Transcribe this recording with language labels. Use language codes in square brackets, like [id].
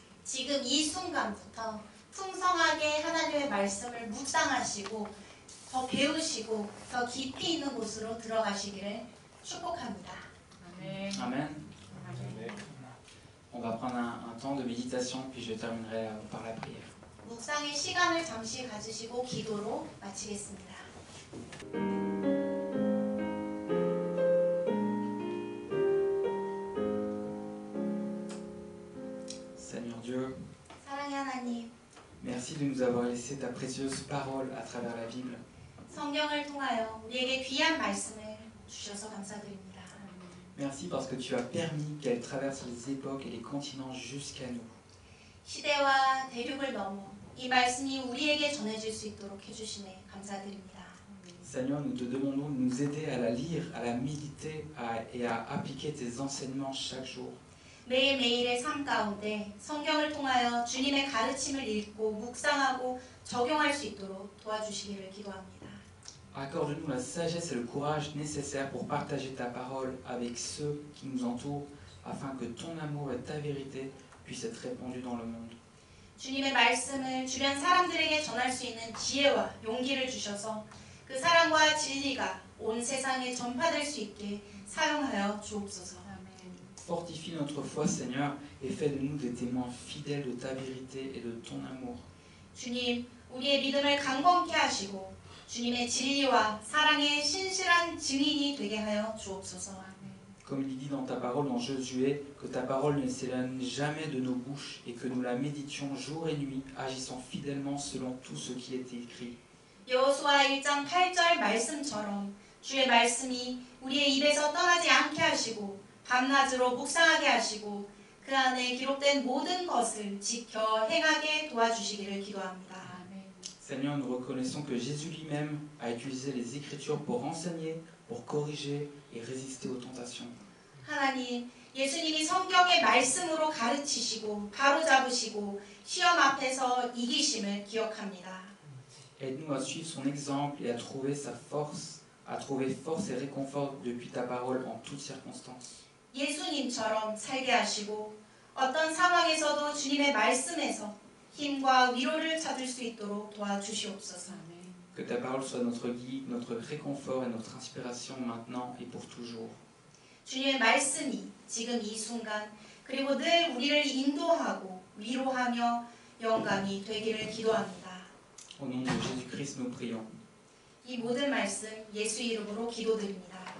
[ko] 지금 이 순간부터 풍성하게 하나님의 말씀을 묵상하시고 더 배우시고 더 깊이 있는 곳으로 들어가시기를 축복합니다. [en] Amen. [fr] On va prendre un temps de méditation, puis je terminerai par la prière. [ko] 묵상의 시간을 잠시 가지시고 기도로 마치겠습니다. [fr] Seigneur Dieu, [ko] 사랑의 하나님, [fr] merci de nous avoir laissé ta précieuse parole à travers la Bible. [ko] 성경을 통하여 우리에게 귀한 말씀을 주셔서 감사드립니다. [fr] Merci parce que tu as permis qu'elle traverse les époques et les continents jusqu'à nous. [ko] 시대와 대륙을 넘어 이 말씀이 우리에게 전해질 수 있도록 해주심에 감사드립니다. [fr] Seigneur, nous te demandons de nous aider à la lire, à la méditer et à appliquer tes enseignements chaque jour. [ko] 매일매일의 삶 가운데 성경을 통하여 주님의 가르침을 읽고 묵상하고 적용할 수 있도록 도와주시기를 기도합니다. [fr] Accorde-nous la sagesse et le courage nécessaires pour partager ta parole avec ceux qui nous entourent, afin que ton amour et ta vérité puissent être répandus dans le monde. [ko] 주님의 말씀을 주변 사람들에게 전할 수 있는 지혜와 용기를 주셔서 그 사랑과 진리가 온 세상에 전파될 수 있게 사용하여 주옵소서. [fr] Fortifie notre foi, Seigneur, et fais de nous des témoins fidèles de ta vérité et de ton amour. [ko] 주님, 우리의 믿음을 강건케 하시고 주님의 진리와 사랑의 신실한 증인이 되게 하여 주옵소서. [fr] Comme il dit dans ta parole dans Josué, que ta parole ne s'éloigne jamais de nos bouches et que nous la méditions jour et nuit, agissant fidèlement selon tout ce qui est écrit. [ko] 여호수아 1장 8절 말씀처럼 주의 말씀이 우리의 입에서 떠나지 않게 하시고 밤낮으로 묵상하게 하시고 그 안에 기록된 모든 것을 지켜 행하게 도와주시기를 기도합니다. [fr] Seigneur, nous reconnaissons que Jésus lui-même a utilisé les Écritures pour enseigner, pour corriger et résister aux tentations. [ko] 하나님, 예수님이 성경의 말씀으로 가르치시고 바로잡으시고 시험 앞에서 이기심을 기억합니다. [fr] Aide-nous à suivre son exemple et à trouver sa force, à trouver force et réconfort depuis ta parole en toutes circonstances. [ko] 예수님처럼 살게 하시고 어떤 상황에서도 주님의 말씀에서 힘과 위로를 찾을 수 있도록 도와주시옵소서. [fr] Que ta parole soit notre guide, notre réconfort et notre inspiration maintenant et pour toujours. [ko] 주님의 말씀이 지금 이 순간 그리고 늘 우리를 인도하고 위로하며 영감이 되기를 기도합니다. [fr] Au nom de Jésus-Christ, nous prions. [ko] 이 모든 말씀 예수 이름으로 기도드립니다.